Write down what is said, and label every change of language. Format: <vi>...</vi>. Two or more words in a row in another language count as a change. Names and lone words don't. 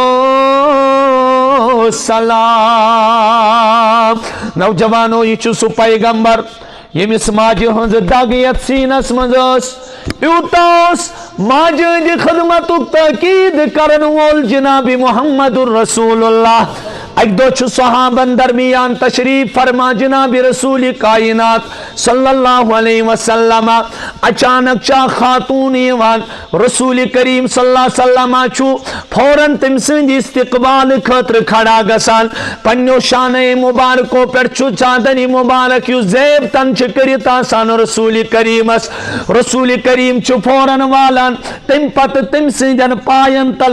<ks>سلام نوجوانو یہ چھُ سُہ پیغمبر ییٚمِس ماجہِ ہٕنٛز دگ یتھ سیٖنس منٛز ٲس یوٗتاہ اوس ماجہِ ہٕنٛدِ خدمتُک تٲکیٖد کرن وول جناب محمد رسول اللہ اکہِ دۄہ چھُ صحابن درمیان تشریف فرما جناب رسول کائنات</ks> <ar>صلی اللہ علیہ وسلم</ar> <ks>اچانک چھا خاتون یِوان رسول کریم</ks> <ar>صلی اللہ علیہ وسلم</ar> <ks>چھُ فوراً تٔمۍ سٕنٛدِ استقبال خٲطرٕ کھڑا گژھان پننیو شانے مبارکو پٮ۪ٹھ چھُ چادنہِ مبارک یُس زیب تن چھِ کٔرِتھ آسان رسول کریٖمس رسول کریم چھُ فوراً والان تمہِ پتہٕ تٔمۍ سٕنٛدٮ۪ن پاین تل</ks>